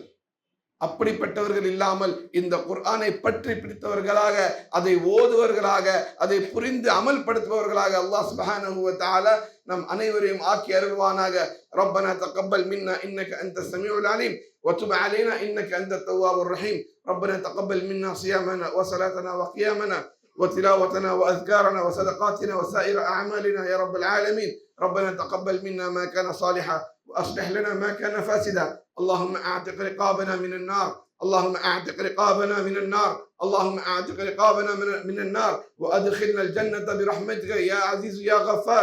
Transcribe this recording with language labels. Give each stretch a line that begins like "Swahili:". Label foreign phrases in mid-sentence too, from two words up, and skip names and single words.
Tamil: அப்படிப்பட்டவர்கள் இல்லாமல் இந்த குர்ஆனை பற்றி பிடித்தவர்களாக, அதை ஓதுவர்களாக, அதை புரிந்து அமல்படுத்துபவர்களாக அல்லாஹ்
Arabic: سبحانه و تعالى
Tamil: நம் அனைவரையும் ஆக்கி அருள்வானாக.
Arabic: ربنا تقبل منا إنك أنت السميع العليم و تب علينا إنك أنت التواب الرحيم. ربنا تقبل منا صيامنا و صلاتنا و قيامنا وتلاوتنا وأذكارنا وصدقاتنا وسائر أعمالنا يا رب العالمين. ربنا تقبل منا ما كان صالحا وأصلح لنا ما كان فاسدا. اللهم أعتق رقابنا من النار، اللهم أعتق رقابنا من النار، اللهم أعتق رقابنا من النار وأدخلنا الجنة برحمتك يا عزيز يا غفار.